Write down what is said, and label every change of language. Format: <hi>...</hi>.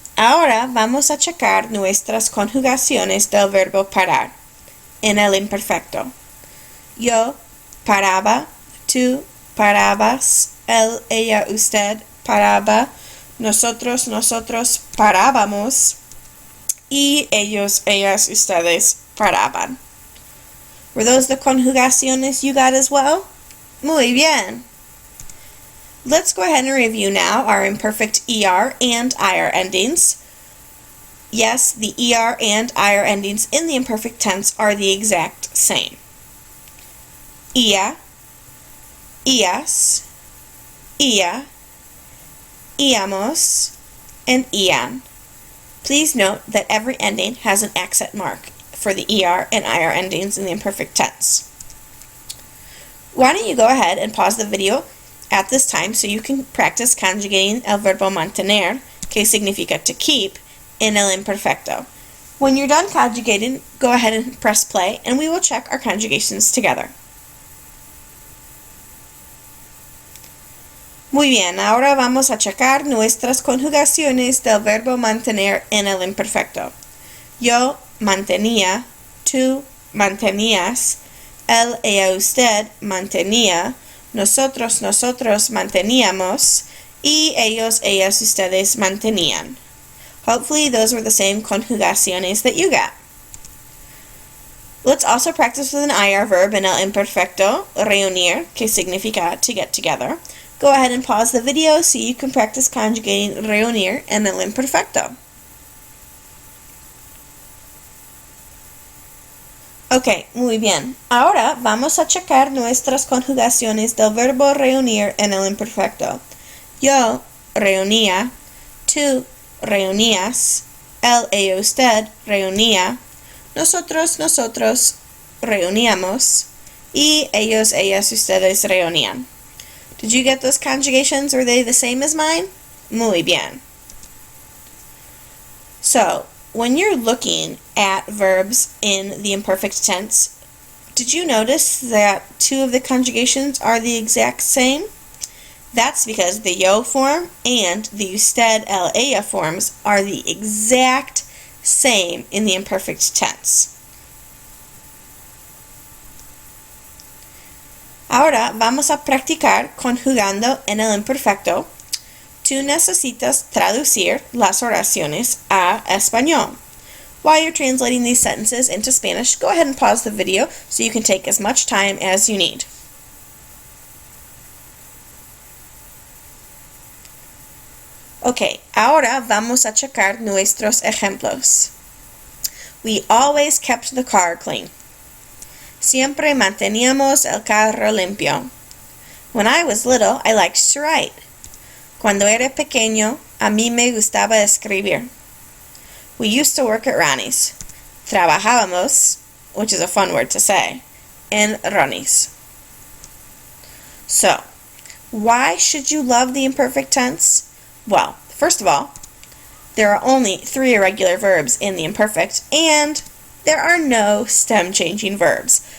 <es>Ahora vamos a checar nuestras conjugaciones del verbo parar en el imperfecto. Yo paraba, tú parabas, él, ella, usted paraba, nosotros, nosotros parábamos, y ellos, ellas, ustedes paraban.</es> <en>Were those the conjugaciones you got as well?</en> <es>Muy bien.</es> <en>Let's go ahead and review now our imperfect ER and IR endings. Yes, the ER and IR endings in the imperfect tense are the exact same. Ia, ias, ia, íamos, and ian. Please note that every ending has an accent mark for the ER and IR endings in the imperfect tense. Why don't you go ahead and pause the video at this time so you can practice conjugating</en> <es>el verbo mantener, que significa</es> <en>to keep, in</en> <es>el imperfecto.</es> <en>When you're done conjugating, go ahead and press play and we will check our conjugations together.</en> <es>Muy bien, ahora vamos a checar nuestras conjugaciones del verbo mantener en el imperfecto. Yo mantenía, tú mantenías, él, ella, usted mantenía, nosotros, nosotros manteníamos, y ellos, ellas, ustedes mantenían.</es> <en>Hopefully those were the same conjugaciones that you got. Let's also practice with an IR verb in</en> <es>el imperfecto,</es> <en>reunir,</en> <es>que significa</es> <en>to get together. Go ahead and pause the video so you can practice conjugating reunir</en> <es>en el imperfecto. Ok, muy bien. Ahora vamos a checar nuestras conjugaciones del verbo reunir en el imperfecto. Yo reunía, tú reunías, él, ella, usted reunía, nosotros, nosotros reuníamos, y ellos, ellas, ustedes reunían.</es> <en>Did you get those conjugations? Were they the same as mine?</en> <es>Muy bien.</es> <en>So, when you're looking at verbs in the imperfect tense, did you notice that two of the conjugations are the exact same? That's because the yo form and the usted, el, ella forms are the exact same in the imperfect tense.</en> <es>Ahora vamos a practicar conjugando en el imperfecto. Tú necesitas traducir las oraciones a español.</es> <en>While you're translating these sentences into Spanish, go ahead and pause the video so you can take as much time as you need.</en> <es>Ok, ahora vamos a checar nuestros ejemplos.</es> <en>We always kept the car clean.</en> <es>Siempre manteníamos el carro limpio.</es> <en>When I was little, I liked to write.</en> <es>Cuando era pequeño, a mí me gustaba escribir.</es> <en>We used to work at Ronnie's. Trabajábamos, which is a fun word to say, in Ronnie's. So, why should you love the imperfect tense? Well, first of all, there are only 3 irregular verbs in the imperfect, and there are no stem-changing verbs.</en>